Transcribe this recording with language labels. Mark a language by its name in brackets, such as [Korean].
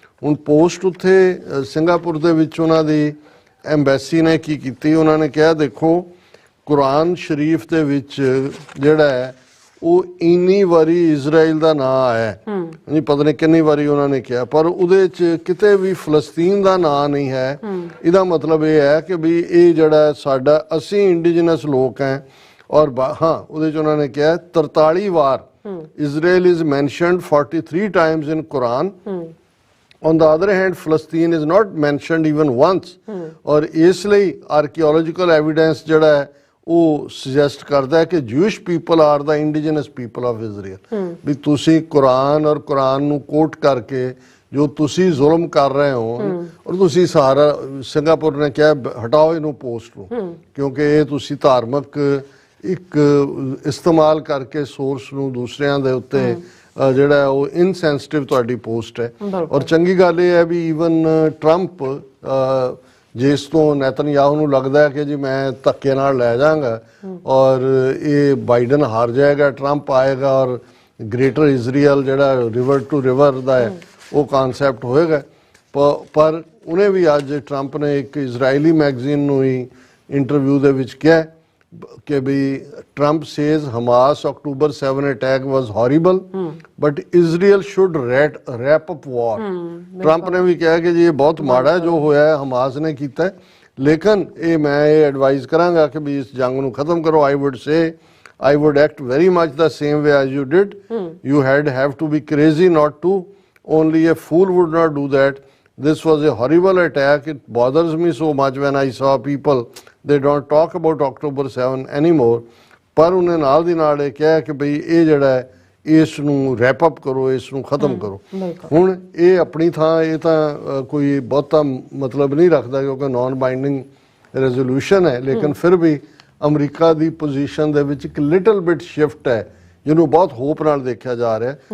[Punjabi] ਹੁਣ ਪੋਸਟ ਉੱਥੇ ਸਿੰਗਾਪੁਰ ਦੇ ਵਿੱਚ ਉਹਨਾਂ ਦੀ ਐਮਬੈਸੀ ਨੇ ਕੀ ਕੀਤੀ, ਉਹਨਾਂ ਨੇ ਕਿਹਾ ਦੇਖੋ ਕੁਰਾਨ ਸ਼ਰੀਫ ਦੇ ਵਿੱਚ ਜਿਹੜਾ ਹੈ ਉਹ ਇੰਨੀ ਵਾਰੀ ਇਜ਼ਰਾਈਲ ਦਾ ਨਾਂ ਆਇਆ ਨਹੀਂ, ਪਤਾ ਨਹੀਂ ਕਿੰਨੀ ਵਾਰੀ ਉਹਨਾਂ ਨੇ ਕਿਹਾ, ਪਰ ਉਹਦੇ 'ਚ ਕਿਤੇ ਵੀ ਫਲਸਤੀਨ ਦਾ ਨਾਂ ਨਹੀਂ ਹੈ। ਇਹਦਾ ਮਤਲਬ ਇਹ ਹੈ ਕਿ ਵੀ ਇਹ ਜਿਹੜਾ ਸਾਡਾ ਅਸੀਂ ਇੰਡੀਜਨਸ ਲੋਕ ਹੈ। ਔਰ ਹਾਂ ਉਹਦੇ 'ਚ ਉਹਨਾਂ ਨੇ ਕਿਹਾ 43 ਵਾਰ [English] Israel is mentioned 43 times in Quran. On the other hand, Palestine is not mentioned even once। [Hindi] और इसलिए [English] archaeological evidence [Punjabi] ਜਿਹੜਾ ਹੈ ਉਹ [English] suggest [Punjabi] ਕਰਦਾ ਹੈ ਕਿ [English] Jewish people are the indigenous people of Israel। [Punjabi] ਵੀ ਤੁਸੀਂ ਕੁਰਾਨ ਔਰ ਕੁਰਾਨ ਨੂੰ ਕੋਟ ਕਰਕੇ ਜੋ ਤੁਸੀਂ ਜ਼ੁਲਮ ਕਰ ਰਹੇ ਹੋ, ਔਰ ਤੁਸੀਂ ਸਾਰਾ ਸਿੰਗਾਪੁਰ ਨੇ ਕਿਹਾ ਹਟਾਓ ਇਹਨੂੰ ਪੋਸਟ ਨੂੰ, ਕਿਉਂਕਿ ਇਹ ਤੁਸੀਂ ਧਾਰਮਿਕ ਇੱਕ ਇਸਤੇਮਾਲ ਕਰਕੇ ਸੋਰਸ ਨੂੰ ਦੂਸਰਿਆਂ ਦੇ ਉੱਤੇ ਜਿਹੜਾ ਉਹ ਇਨਸੈਂਸਿਟਿਵ ਤੁਹਾਡੀ ਪੋਸਟ ਹੈ। ਔਰ ਚੰਗੀ ਗੱਲ ਇਹ ਹੈ ਵੀ ਈਵਨ ਟਰੰਪ ਜਿਸ ਤੋਂ ਨੈਤਨਯਾਹੂ ਨੂੰ ਲੱਗਦਾ ਹੈ ਕਿ ਜੀ ਮੈਂ ਧੱਕੇ ਨਾਲ ਲੈ ਜਾਵਾਂਗਾ ਔਰ ਇਹ ਬਾਈਡਨ ਹਾਰ ਜਾਏਗਾ, ਟਰੰਪ ਆਏਗਾ ਔਰ ਗ੍ਰੇਟਰ ਇਜ਼ਰਾਈਲ ਜਿਹੜਾ ਰਿਵਰ ਟੂ ਰਿਵਰ ਦਾ ਹੈ ਉਹ ਕਨਸੈਪਟ ਹੋਏਗਾ। ਪਰ ਉਹਨੇ ਵੀ ਅੱਜ ਟਰੰਪ ਨੇ ਇੱਕ ਇਜ਼ਰਾਈਲੀ ਮੈਗਜ਼ੀਨ ਨੂੰ ਹੀ ਇੰਟਰਵਿਊ ਦੇ ਵਿੱਚ ਕਿਹਾ कि भी [English] Trump says Hamas October 7 attack was horrible, but Israel should wrap up war। [Hindi] Trump ने भी कहा कि जी ये बहुत माड़ा है जो होया है हमास ने कीता है, लेकिन ये मैं ये एडवाइस करांगा कि भी इस जंग नूं खत्म करो। [English] I would say I would act very much the same way as you did। You have to be crazy not to, only a fool would not do that। This was a horrible attack। It bothers me so much when I saw people they don't talk about October 7 anymore। [Punjabi] ਪਰ ਉਹਨੇ ਨਾਲ ਦੀ ਨਾਲ ਇਹ ਕਿਹਾ ਕਿ ਬਈ ਇਹ ਜਿਹੜਾ ਹੈ ਇਸ ਨੂੰ ਰੈਪ ਅਪ ਕਰੋ, ਇਸ ਨੂੰ ਖਤਮ ਕਰੋ। ਹੁਣ ਇਹ ਆਪਣੀ ਥਾਂ ਇਹ ਤਾਂ ਕੋਈ ਬਹੁਤਾ ਮਤਲਬ ਨਹੀਂ ਰੱਖਦਾ ਕਿਉਂਕਿ ਨਾਨ ਬਾਈਂਡਿੰਗ ਰੈਜ਼ੋਲੂਸ਼ਨ ਹੈ, ਲੇਕਿਨ ਫਿਰ ਵੀ ਅਮਰੀਕਾ ਦੀ ਪੋਜੀਸ਼ਨ ਦੇ ਵਿੱਚ ਇੱਕ ਲਿਟਲ ਬਿਟ ਸ਼ਿਫਟ ਹੈ ਜਿਹਨੂੰ ਬਹੁਤ ਹੋਪ ਨਾਲ ਦੇਖਿਆ ਜਾ ਰਿਹਾ।